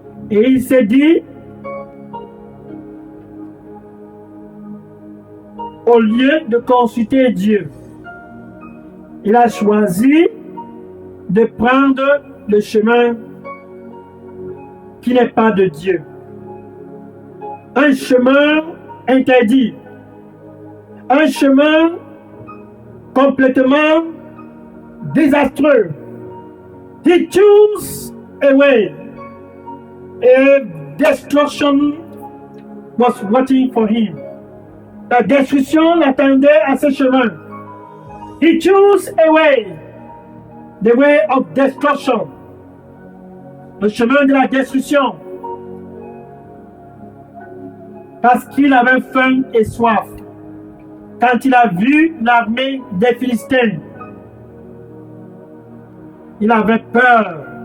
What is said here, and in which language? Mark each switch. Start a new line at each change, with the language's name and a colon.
French: Et il s'est dit, au lieu de consulter Dieu, il a choisi de prendre le chemin qui n'est pas de Dieu. Un chemin interdit. Un chemin complètement désastreux.
English: He chose a way. A destruction was waiting for him.
French: La destruction l'attendait à ce chemin.
English: He chose a way. The way of destruction.
French: Le chemin de la destruction. Parce qu'il avait faim et soif. Quand il a vu l'armée des Philistins, il avait peur.